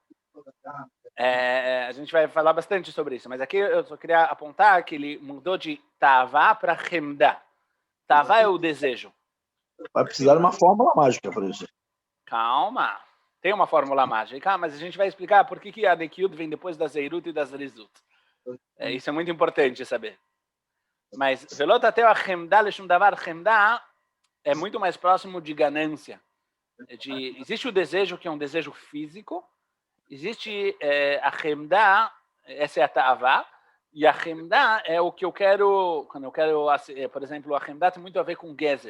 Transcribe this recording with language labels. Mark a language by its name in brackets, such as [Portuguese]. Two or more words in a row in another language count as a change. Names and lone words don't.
[Portuguese] A gente vai falar bastante sobre isso, mas aqui eu só queria apontar que ele mudou de tavá para chemda. Tavá é o desejo. Vai precisar de uma fórmula mágica para isso. Calma, tem uma fórmula mágica, mas a gente vai explicar por que a Nekiut vem depois da Zeirut e das Rizut. Isso é muito importante saber. Mas velot até a [Hebrew] חמדה לשום דבר, [Portuguese] chemda é muito mais próximo de ganância. Existe o desejo que é um desejo físico, existe a chemda, essa é a ta'avá, e a chemda é o que eu quero, quando eu quero, por exemplo, a chemda tem muito a ver com gezel.